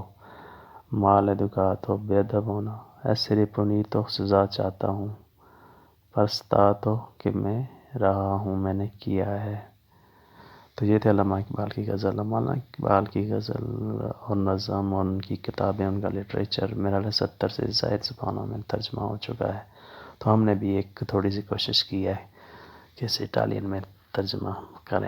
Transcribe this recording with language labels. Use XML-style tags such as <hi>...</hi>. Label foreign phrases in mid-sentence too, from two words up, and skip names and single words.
<ur>maleducato بے ادب ہونا.</ur> <it>essere punito</it> <ur>سزا چاہتا ہوں.</ur> <it>per stato</it> <ur>کہ میں رہا ہوں، میں نے کیا ہے. تو یہ تھے علامہ اقبال کی غزل. علامہ اقبال کی غزل اور نظم اور ان کی کتابیں، ان کا لٹریچر میرا 70 سے زائد زبانوں میں ترجمہ ہو چکا ہے. تو ہم نے بھی ایک تھوڑی سی کوشش کی ہے کہ اسے اٹالین میں ترجمہ کریں.</ur>